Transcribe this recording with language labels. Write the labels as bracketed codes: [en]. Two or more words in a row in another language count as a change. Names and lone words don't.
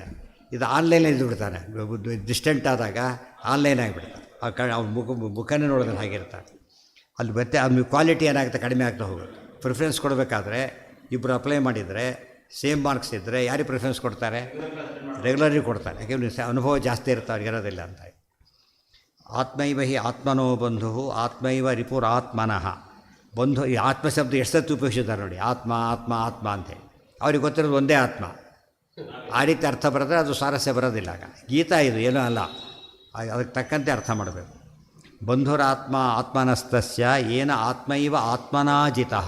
[kn] ಇದು ಆನ್ಲೈನಲ್ಲಿ ಇದ್ದು ಬಿಡ್ತಾನೆ. ಡಿಸ್ಟೆಂಟ್ ಆದಾಗ ಆನ್ಲೈನ್ ಆಗಿಬಿಡ್ತಾರೆ. ಅವ್ನ ಮುಖನೇ ನೋಡೋದ್ರಲ್ಲಿ ಹಾಗಿರ್ತಾರೆ. ಅಲ್ಲಿ ಮತ್ತೆ ಅವ್ನ ಕ್ವಾಲಿಟಿ ಏನಾಗುತ್ತೆ? ಕಡಿಮೆ ಆಗ್ತಾ ಹೋಗುತ್ತೆ. ಪ್ರಿಫರೆನ್ಸ್ ಕೊಡಬೇಕಾದ್ರೆ ಇಬ್ಬರು ಅಪ್ಲೈ ಮಾಡಿದರೆ [en] same marks [kn] ಇದ್ದರೆ ಯಾರಿಗೆ ಪ್ರಿಫರೆನ್ಸ್ ಕೊಡ್ತಾರೆ? ರೆಗ್ಯುಲರಿಗೆ ಕೊಡ್ತಾರೆ. ಯಾಕೆಂದರೆ ಅನುಭವ ಜಾಸ್ತಿ ಇರುತ್ತೆ, ಅವ್ರಿಗೆ ಇರೋದಿಲ್ಲ ಅಂತ. [sa] ಆತ್ಮೈವ ಹಿ ಆತ್ಮನೋ ಬಂಧು ಆತ್ಮೈವ ರಿಪುರಾತ್ಮನಃ. [kn] ಬಂಧು, ಈ ಆತ್ಮ ಶಬ್ದ ಎಷ್ಟು ಉಪಯೋಗಿಸಿದ್ದಾರೆ ನೋಡಿ. ಆತ್ಮ ಆತ್ಮ ಆತ್ಮ ಅಂತೇಳಿ. ಅವ್ರಿಗೆ ಗೊತ್ತಿರೋದು ಒಂದೇ ಆತ್ಮ. ಆ ರೀತಿ ಅರ್ಥ ಬರೆದ್ರೆ ಅದು ಸ್ವಾರಸ್ಯ ಬರೋದಿಲ್ಲ. ಆಗ ಗೀತಾ ಇದು ಏನೂ ಅಲ್ಲ, ಅದಕ್ಕೆ ತಕ್ಕಂತೆ ಅರ್ಥ ಮಾಡಬೇಕು. [sa] ಬಂಧುರಾತ್ಮ ಆತ್ಮನಸ್ತಸ್ಯ ಏನ ಆತ್ಮೈವ ಆತ್ಮನಾಜಿತಃ.